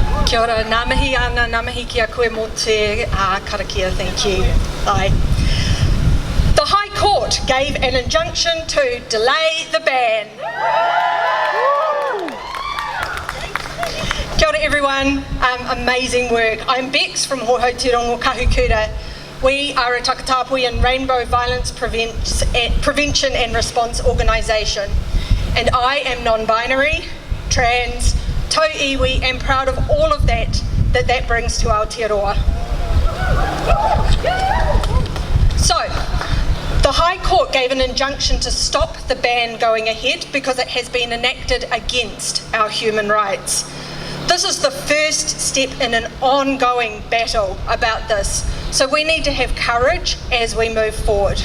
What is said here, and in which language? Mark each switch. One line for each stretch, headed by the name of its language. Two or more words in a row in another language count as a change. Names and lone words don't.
Māori: Kia ora, ngā mihi ana, ngā mihi ki a koe mō te karakia,
English: thank you. Bye. The High Court gave an injunction to delay the ban.
Māori: Kia ora
English: everyone, amazing work. I'm Bex from Hohouterongo Kahukura. We are a Takatapuian Rainbow Violence Prevention and Response Organisation, and I am non-binary, trans,
Māori: tau iwi,
English: and proud of all of that brings to Aotearoa. So, the High Court gave an injunction to stop the ban going ahead because it has been enacted against our human rights. This is the first step in an ongoing battle about this, so we need to have courage as we move forward.